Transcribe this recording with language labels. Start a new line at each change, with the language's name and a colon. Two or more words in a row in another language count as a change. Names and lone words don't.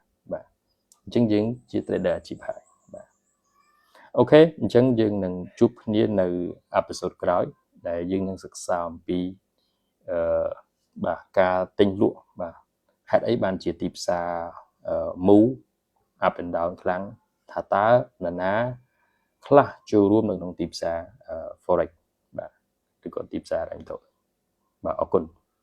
Khmer: បាទអញ្ចឹងយើងជា trader អាជីពហើយបាទអូខេអញ្ចឹងយើងនឹងជួបគ្នានៅអេពីសូតក្រោយដែលយើងនឹងសិក្សាអំពីបាទការទិញលក់បាទហេតុអីបានជាទីផ្សារ
English: move up and down
Khmer: ខ្លាំងថាតើនរណាខ្លះចូលរួមនៅក្នុងទីផ្សារ forex បាទឬក៏ទីផ្សារអីទៅបាទអរគុណ